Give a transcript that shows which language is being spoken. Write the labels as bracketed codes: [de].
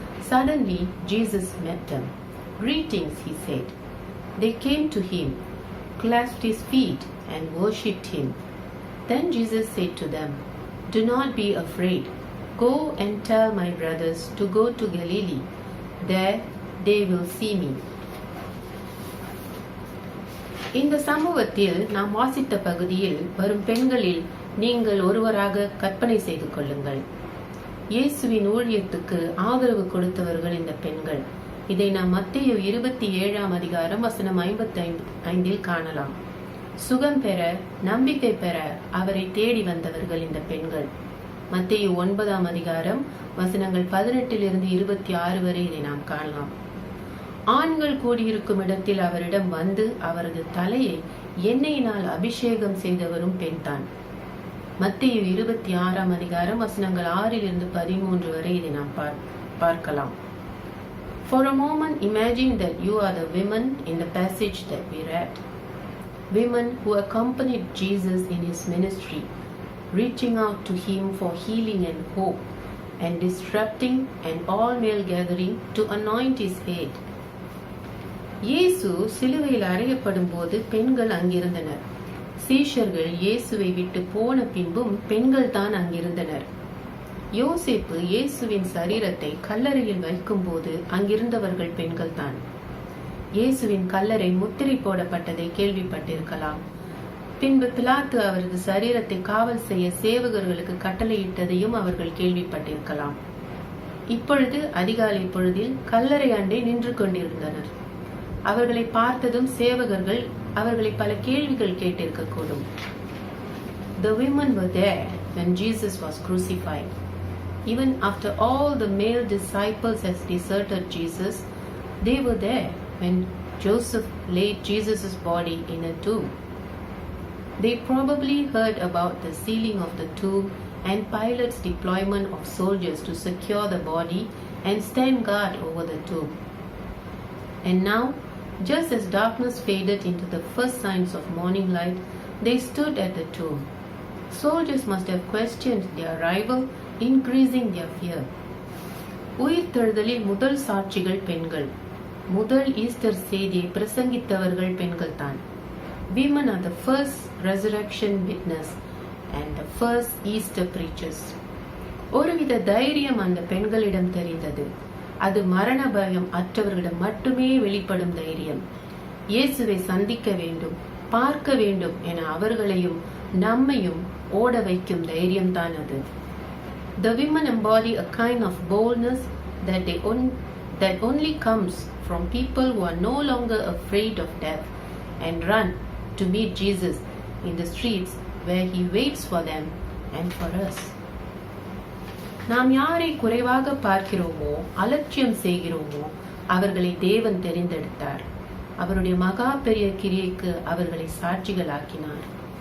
[en] Suddenly Jesus met them. "Greetings," he said. They came to him, clasped his feet, and worshipped him. Then Jesus said to them, "Do not be afraid. Go and tell my brothers to go to Galilee. There they will see me." [ta] இந்த சமூகத்தில் நாம் வாசித்த பகுதியில் வரும் பெண்களில் நீங்கள் ஒருவராக கற்பனை செய்து கொள்ளுங்கள். இயேசுவின் ஊழியத்துக்கு ஆதரவு கொடுத்தவர்கள் இந்த பெண்கள். இதை நாம் மத்தேயு 27 அதிகாரம் வசனம் 55 காணலாம். சுகம் பெற, நம்பிக்கை பெற அவரை தேடி வந்தவர்கள் இந்த பெண்கள். மத்தேயு 9 அதிகாரம் வசனங்கள் 18-26 வரை இதை நாம் காணலாம். ஆண்கள் கூடியிருக்கும் இடத்தில் அவரிடம் வந்து அவரது தலையை எண்ணெயினால் அபிஷேகம் செய்தவரும் பெண்தான். மத்தேயு 26 அதிகாரம் வசனங்கள் 6-13 வரை இதை நாம் பார்க்கலாம். [en] For a moment imagine that you are the women in the passage that we read. Women who accompanied Jesus in his ministry, reaching out to him for healing and hope, and disrupting an all-male gathering to anoint his head. [ta] இயேசு சிலுவையில் அறையப்படும் போது பெண்கள் அங்கிருந்தனர். சீஷர்கள் இயேசுவை விட்டு போன பின்பும் பெண்கள் தான் அங்கிருந்தனர். யோசேப்பு இயேசுவின் சரீரத்தை கல்லறையில் வைக்கும் போது அங்கிருந்தவர்கள் பெண்கள் தான். இயேசுவின் கல்லறை முத்திரை போடப்பட்டதை கேள்விப்பட்டிருக்கலாம். பின்பு பிலாத்து அவரது சரீரத்தை காவல் செய்ய சேவகர்களுக்கு கட்டளையிட்டதையும் அவர்கள் கேள்விப்பட்டிருக்கலாம். இப்பொழுது அதிகாலை பொழுதில் கல்லறை அண்டை நின்று கொண்டிருந்தனர். அவர்களை பார்த்ததும் சேவகர்கள் அவர்களை பல கேள்விகள் கேட்டிருக்கக்கூடும். [en] The women were there when Jesus was crucified. Even after all the male disciples had deserted Jesus, they were there when Joseph laid Jesus' body in a tomb. They probably heard about the sealing of the tomb and Pilate's deployment of soldiers to secure the body and stand guard over the tomb. And now, just as darkness faded into the first signs of morning light, they stood at the tomb. Soldiers must have questioned their arrival, increasing their fear. [ta] உயிர்த்தெழுதலில் முதல் சாட்சிகள் பெண்கள். முதல் Easter செய்தியை பிரசங்கித்தவர்கள் பெண்கள் தான். [en] Women are the first resurrection witness and the first Easter preachers. [ta] ஒருவித தைரியம் அந்த பெண்களிடம் தெரிந்தது. அது மரண பயம் அற்றவர்களிடம் மட்டுமே வெளிப்படும் தைரியம். இயேசுவை சந்திக்க வேண்டும், பார்க்க வேண்டும் என அவர்களையும் நம்மையும் ஓட வைக்கும் தைரியம் தான் அது. [en] The women embody a kind of boldness that only comes from people who are no longer afraid of death and run to meet Jesus in the streets where he waits for them and for us. [ta] நாம் யாரை குறைவாக பார்க்கிறோமோ, அலட்சியம் செய்கிறோமோ, அவர்களை தேவன் தெரிந்தெடுத்தார். அவருடைய மகா பெரிய கிரியைக்கு அவர்களை சாட்சிகளாக்கினார்.